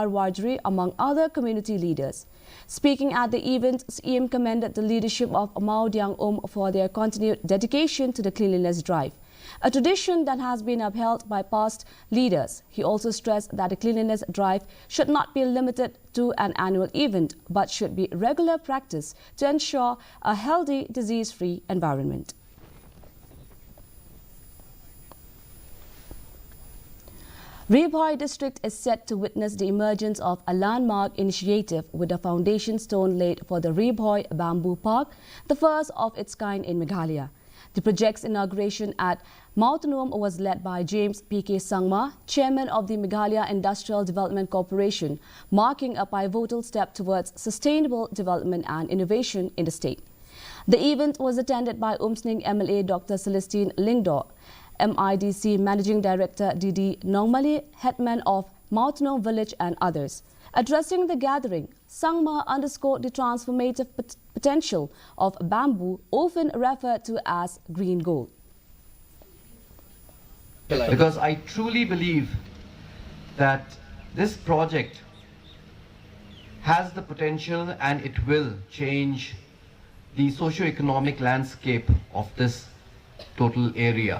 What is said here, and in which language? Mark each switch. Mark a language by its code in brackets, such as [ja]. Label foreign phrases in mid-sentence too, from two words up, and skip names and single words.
[en] Wardri, among other community leaders. Speaking at the event, CM commended the leadership of Maudiang for their continued dedication to the cleanliness drive, a tradition that has been upheld by past leaders. He also stressed that the cleanliness drive should not be limited to an annual event, but should be regular practice to ensure a healthy, disease-free environment. Ribhoi district is set to witness the emergence of a landmark initiative with a foundation stone laid for the Ribhoi Bamboo Park, the first of its kind in Meghalaya. The project's inauguration at Mautanum was led by James P.K. Sangma, chairman of the Meghalaya Industrial Development Corporation, marking a pivotal step towards sustainable development and innovation in the state. The event was attended by Umsning MLA Dr. Celestine Lingdo, MIDC Managing Director D.D. Nongmali, headman of Mautanum Village and others. Addressing the gathering, Sangma underscored the transformative potential of bamboo, often referred to as green gold. Because I truly believe that this project has the potential and it will change the socio-economic landscape of this total area.